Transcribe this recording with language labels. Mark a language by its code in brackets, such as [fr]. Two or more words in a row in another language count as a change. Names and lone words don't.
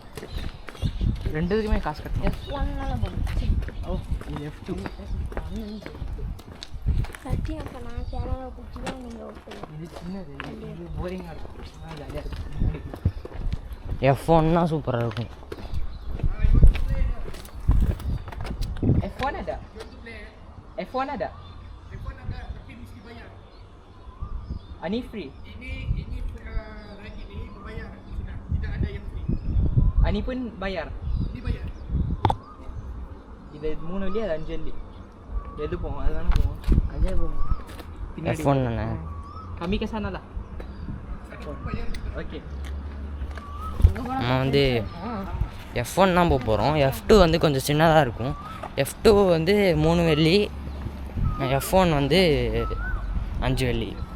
[ta] ரெண்டுக்குமே காசு கட்டணும். F1 போடும். ஓ, இது F2. சத்தியம் அப்போ நான் கேமரா பிடிச்சி தான் நீங்கள் ஓட்டுங்க. இது சின்னது, இது போரிங்காக இருக்கும், ஜாலியாக இருக்கும். F1னா சூப்பராக இருக்கும். [ms] F1 ada? F1 ada? Tapi mesti bayar. Ini free? Ini ride ini berbayar sudah. Tidak ada yang free. Ini pun bayar? Ini bayar. [ta] இது 3 வெள்ளி, அது 5 வெள்ளி. எது போவோம்? அதுதானே போவோம். அதே போகும். பின்னாடி F1 தானே. கம்மி கேசானலா? ஓகே. நம்ம வந்து F1 தான் போக போகிறோம். F2 வந்து கொஞ்சம் சின்னதாக இருக்கும். F2 வந்து 3 வெள்ளி, F1 வந்து 5 வெள்ளி.